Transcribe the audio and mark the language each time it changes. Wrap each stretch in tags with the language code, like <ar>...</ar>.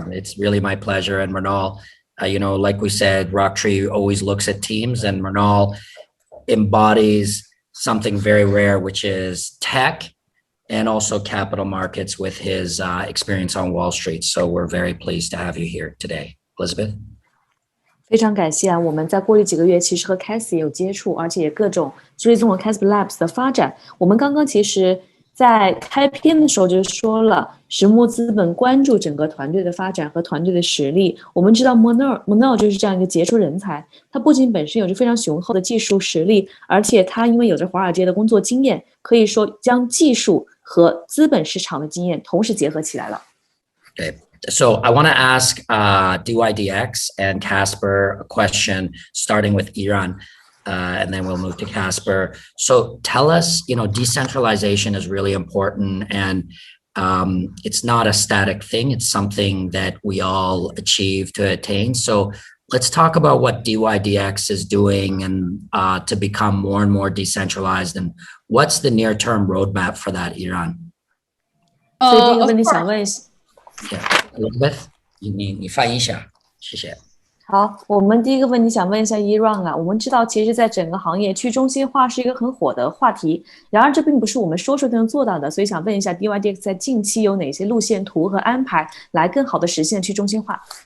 <en>It's really my pleasure. And Mernal, like we said, Rocktree always looks at teams, and Mernal embodies something very rare, which is tech and also capital markets with his experience on Wall Street. So we're very pleased to have you here today. Elizabeth?</en> <zh>非常感谢我们在过去几个月其实和 Cassie 也有接触，而且也各种追踪了 Casper Labs 的发展。我们刚刚其实在开篇的时候就说了，石墨资本关注整个团队的发展和团队的实力。我们知道 Mernal 就是这样一个杰出人才，他不仅本身有着非常雄厚的技术实力，而且他因为有着华尔街的工作经验，可以说将技术和资本市场的经验同时结合起来了。</zh> <en>Okay. So I want to ask DYDX and Casper a question, starting with Iran, and then we'll move to Casper. So tell us, decentralization is really important, and it's not a static thing. It's something that we all achieve to attain. So let's talk about what DYDX is doing and to become more and more decentralized, and what's the near-term roadmap for that, Iran?</en> <zh>所以第一个问题想问 Elizabeth, 你翻译一下，谢谢。好，我们第一个问题想问一下 Iran 啊，我们知道其实在整个行业去中心化是一个很火的话题，然而这并不是我们说就能做到的，所以想问一下 DYDX 在近期有哪些路线图和安排来更好的实现去中心化？</zh>